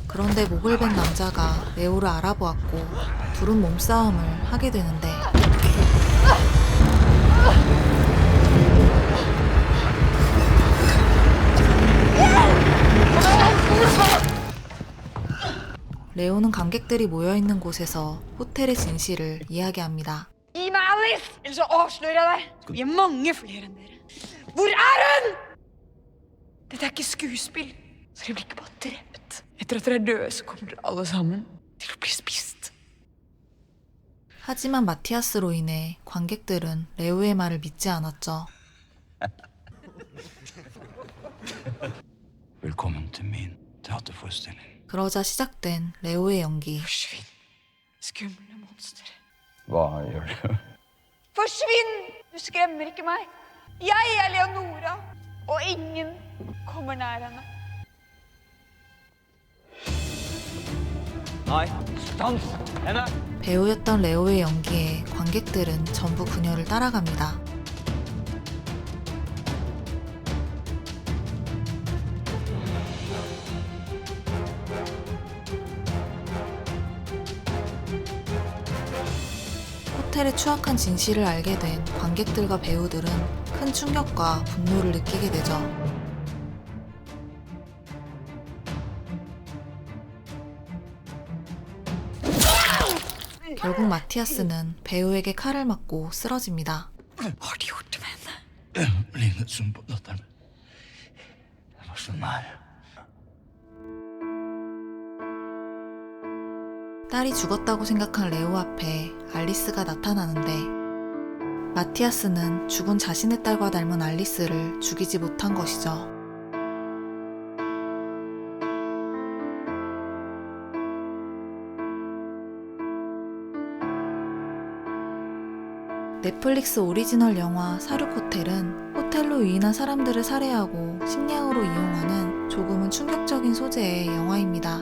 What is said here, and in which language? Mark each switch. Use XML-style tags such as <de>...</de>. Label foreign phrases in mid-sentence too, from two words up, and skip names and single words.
<ko>그런데 목을 벤 남자가 레오를 알아보았고 둘은 몸싸움을 하게 되는데 레오는 관객들이 모여있는 곳에서 호텔의 진실을 이야기합니다.</ko> <no>Gi meg Alice, ellers så avslører jeg deg. Vi er mange flere enn dere. Hvor er hun? Dette er ikke skuespill, så dere blir ikke bare drept. Etter at dere er døde, så kommer dere alle sammen til å bli spist.</no> <ko>하지만 마티아스로 인해 관객들은 레오의 말을 믿지 않았죠.</ko> <no>Velkommen til min teaterforestilling.</no> <ko>그러자 시작된 레오의 연기.</ko> <no>Forsvinn, skumle monster. Hva gjør du? Forsvinn! Du skremmer ikke meg. Jeg er Leonora, og ingen kommer nær henne. Nei, stans henne!</no> <ko>배우였던 레오의 연기에 관객들은 전부 그녀를 따라갑니다. 호텔의 추악한 진실을 알게 된 관객들과 배우들은 큰 충격과 분노를 느끼게 되죠. 결국 마티아스는 배우에게 칼을 맞고 쓰러집니다.</ko> <no>Har du gjort det med henne? Lignet som på datteren min. Jeg var så nær.</no> <ko>딸이 죽었다고 생각한 레오 앞에 알리스가 나타나는데 마티아스는 죽은 자신의 딸과 닮은 알리스를 죽이지 못한 것이죠. 넷플릭스 오리지널 영화 사륙호텔은 호텔로 유인한 사람들을 살해하고 식량으로 이용하는 조금은 충격적인 소재의 영화입니다.</ko>